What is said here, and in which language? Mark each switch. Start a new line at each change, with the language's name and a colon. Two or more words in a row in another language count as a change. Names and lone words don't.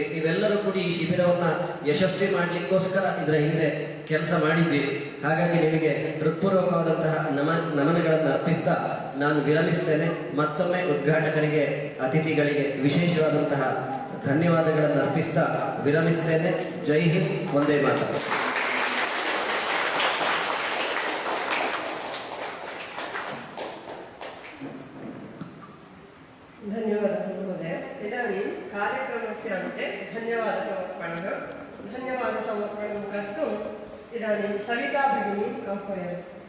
Kannada: ನೀವೆಲ್ಲರೂ ಕೂಡ ಈ ಶಿಬಿರವನ್ನ ಯಶಸ್ವಿ ಮಾಡಲಿಕ್ಕೋಸ್ಕರ ಇದರ ಹಿಂದೆ ಕೆಲಸ ಮಾಡಿದ್ದೀರಿ. ಹಾಗಾಗಿ ನಿಮಗೆ ಹೃತ್ಪೂರ್ವಕವಾದಂತಹ ನಮನಗಳನ್ನು ಅರ್ಪಿಸ್ತಾ ನಾನು ವಿರಮಿಸ್ತೇನೆ. ಮತ್ತೊಮ್ಮೆ ಉದ್ಘಾಟಕರಿಗೆ, ಅತಿಥಿಗಳಿಗೆ ವಿಶೇಷವಾದಂತಹ ಧನ್ಯವಾದಗಳನ್ನು ಅರ್ಪಿಸ್ತಾ ವಿರಮಿಸ್ತೇನೆ.
Hindi: जय हिंद,
Sanskrit: ವಂದೇ ಮಾತರಂ. धन्यवादः महोदय. इदानीं कार्यक्रमस्य अन्ते धन्यवादसमर्पणं कर्तुम् इदानीं सविता भगिनीम् आह्वयामि.